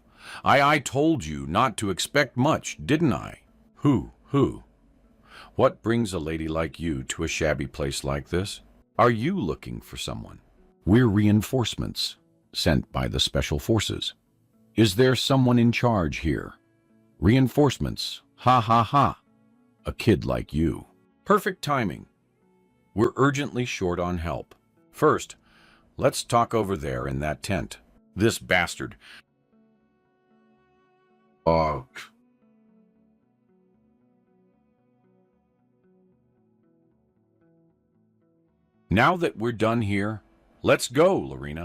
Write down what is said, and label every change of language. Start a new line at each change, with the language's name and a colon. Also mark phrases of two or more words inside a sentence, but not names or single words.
English: I told you not to expect much, didn't I? Who? What brings a lady like you to a shabby place like this? Are you looking for someone? We're reinforcements sent by the special forces. Is there someone in charge here? Reinforcements. Ha ha ha. A kid like you. Perfect timing. We're urgently short on help. First, let's talk over there in that tent. This bastard. Now that we're done here, let's go, Lorena.